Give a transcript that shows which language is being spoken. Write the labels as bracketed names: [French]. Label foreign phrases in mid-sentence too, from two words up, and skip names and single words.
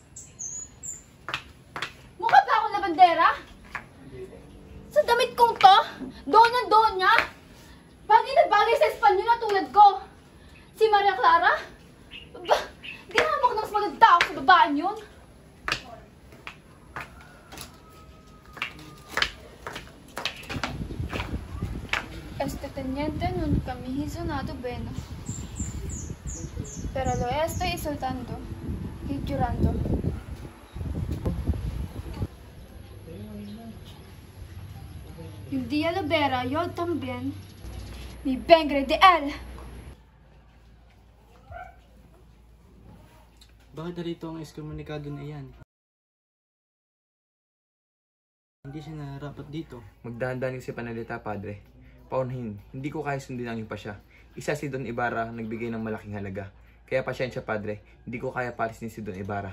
[Filipino] Mukha ba akong labandera? Sa damit kong to, donya-donya? Bagay na bagay sa Espanyol na tulad ko. Si Maria Clara? Ginawa ko na mas maganda ako sa babaan yun. [Spanish] Este teniente nunca me hizo nada bueno. Pero lo estoy insultando y llorando. Y un día lo verá yo también. Me vengaré de él. [Filipino] Bakit narito ang ekskomunikado na iyan? Hindi siya nararapat dito. Magdahan-dahan yung si panalita, Padre. Paunahin, hindi ko kaya sundin ang yung pasya. Isa si Don Ibarra nagbigay ng malaking halaga. Kaya pasyensya, Padre, hindi ko kaya palisin si Don Ibarra.